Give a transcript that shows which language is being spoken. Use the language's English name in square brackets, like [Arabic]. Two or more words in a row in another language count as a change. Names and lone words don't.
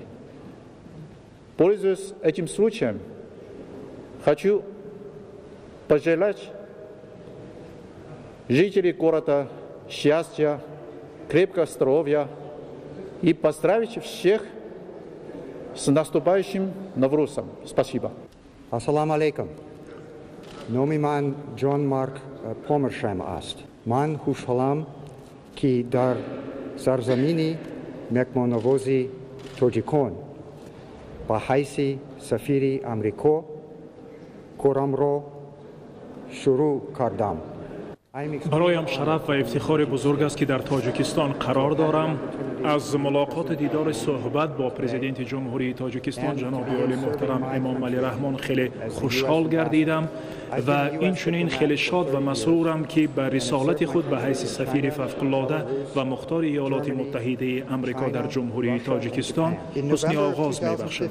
[Russian] Пользуясь этим случаем, хочу пожелать жителей города счастья, крепкого здоровья и поздравить всех с наступающим Наврузом. Спасибо. [Tajik] Ассаламу алейкум. Номи ман Джон Марк Помершем аст. Ман хушхалам ки дар сарзамини мекмонавози Тоҷикон ба ҳайси сафири Амрико корамро шурӯъ кардам. [Persian] برایم شرف و افتخار بزرگ است که در تاجیکستان قرار دارم. از ملاقات دیدار صحبت با پرزیدنت جمهوری تاجیکستان جناب عالی محترم امام علی رحمان خیلی خوشحال گردیدم و این چنین خیلی شاد و مسرورم که به رسالت خود به حیث سفیر فوق‌العاده و مختار ایالات متحده آمریکا در جمهوری تاجیکستان حسن آغاز می‌بخشم.